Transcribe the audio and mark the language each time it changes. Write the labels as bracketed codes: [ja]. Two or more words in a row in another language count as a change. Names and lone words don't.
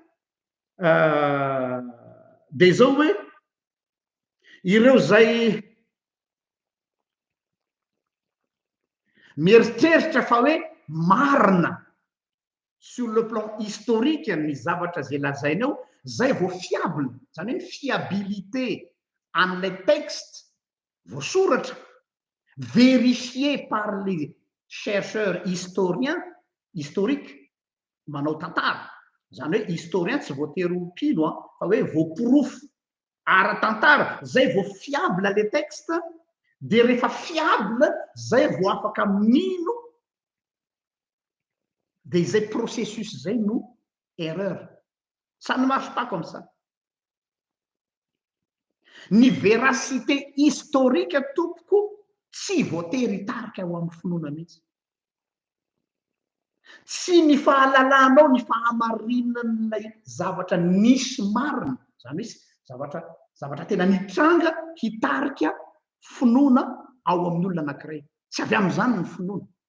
[mg] de zao hoe ireo zay mieritreritra fa hoe marina [fr] sur le plan historique [mg] ny zavatra zay lazainao zay vo fiable zany hoe fiabilité an'lay texte voasoratra [fr] vérifié par les chercheurs historiques [mg] manao tantara zany hoe historien tsy voatery mpino fa hoe voaporofo ara-tantara zay vo fiable le texte de rehefa fiable zay vo afaka mino de izay processus zay no erreur [fr] ça ne marche pas comme ça [mg] ny [fr] véracité historique [mg] tompoko tsy voatery hitarika ao amin'ny finoana mihitsy tsy ny fahalalanao ny fahamarinan'lay zavatra nisy marina zany hoe zavatra tena nitranga hitarika finoana ao amin'ny olona anankiray tsy avy am'izany ny finoana